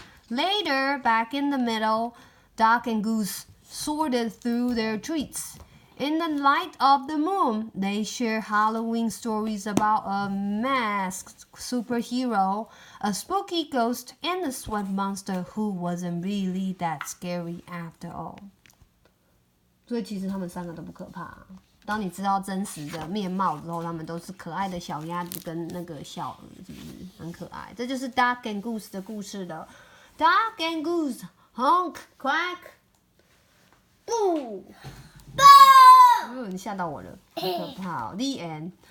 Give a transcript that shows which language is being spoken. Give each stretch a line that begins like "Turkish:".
English: Later, back in the middle, Duck and Goose sorted through their treats. In the light of the moon, they shared Halloween stories about a masked superhero, a spooky ghost, and a swamp monster who wasn't really that scary after all.
Chinese: 所以其实他们三个都不可怕。当你知道真实的面貌之后，他们都是可爱的小鸭子跟那个小鹅，是不是很可爱？这就是 Duck and Goose 的故事了。
English: Duck and Goose, honk, quack, boo, boo！
Chinese: 你吓到我了，好可怕哦！
English: The end。